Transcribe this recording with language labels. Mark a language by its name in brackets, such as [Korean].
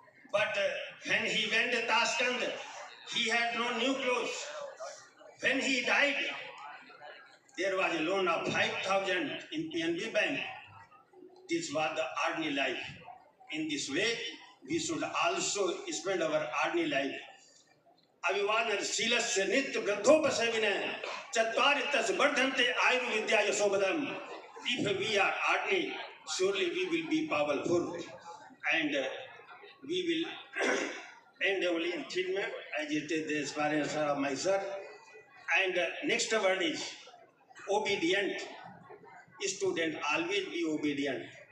[English] But when he went to Tashkent, he had no new clothes. When he died, there was a loan of 5,000 in PNB Bank. This was the ordinary life. In this way, we should also spend our ordinary life. [Sanskrit] अभिवादन शीलस्य नित्य वृद्धोपसेविने चत्वारितस वर्धन्ते आयुर्विद्या यशोबलम. [English] If we are ordinary, surely we will be powerful, and we will end only in treatment as it is the experience of my son. And next word is obedient. Student always be obedient.